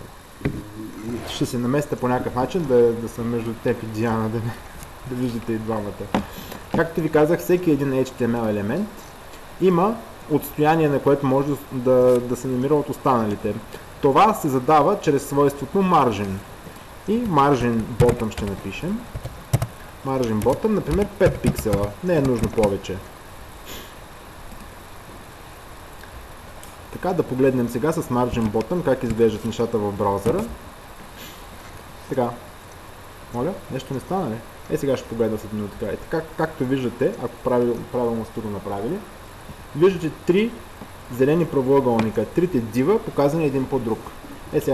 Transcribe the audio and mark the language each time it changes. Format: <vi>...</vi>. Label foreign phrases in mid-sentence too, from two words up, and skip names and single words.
<bg>Ще се наместя по някакъв начин да съм между теб и Диана, да виждате и двамата. Както ви казах, всеки един HTML елемент има отстояние, на което може да се намира от останалите. Това се задава чрез свойството margin. И</bg> <en>margin bottom</en> <bg>ще напишем.</bg> <en>Margin bottom,</en> <bg>например 5 пиксела. Не е нужно повече. Така, да погледнем сега с</bg> <en>margin bottom</en> <bg>как изглеждат нещата в браузъра. Така. Моля, нещо не стана ли? Сега ще погледна след минута. Така, както виждате, ако правилно сте го направили, виждате три зелени правоъгълника, трите дива, показани един по друг.</bg>